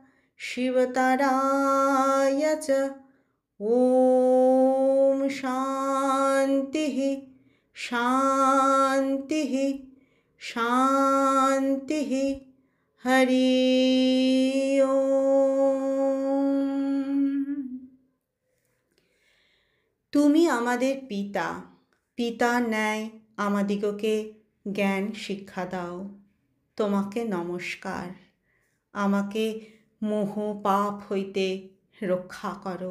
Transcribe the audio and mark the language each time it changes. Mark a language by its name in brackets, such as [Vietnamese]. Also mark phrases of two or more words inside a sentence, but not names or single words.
[Sanskrit] शिवतराय च ॐ शान्तिः शान्तिः शान्तिः हरि ओम। [Bangla] তুমি আমাদের পিতা, পিতার ন্যায় আমাদিগকে জ্ঞান শিক্ষা দাও। তোমাকে নমস্কার। আমাকে মোহ পাপ হইতে রক্ষা করো।